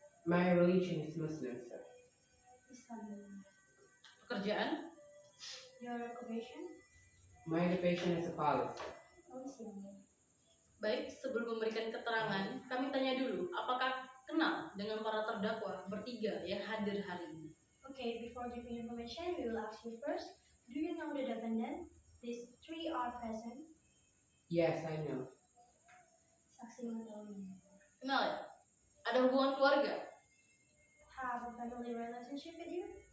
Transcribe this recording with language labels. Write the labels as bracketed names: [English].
[English] My religion is Muslim, sir. [Indonesian] Islam. pekerjaan, [English] Your occupation, My occupation is a police. [Indonesian] polisi. baik. Sebelum memberikan keterangan, kami tanya dulu, apakah kenal dengan para terdakwa bertiga yang hadir hari ini? [English] Okay, before giving information, we will ask you first, do you know the defendant? These three are present. Yes, I know. [Indonesian] Saksi mengetahui. Kenal ya? Ada hubungan keluarga? [English] Have a family relationship with you?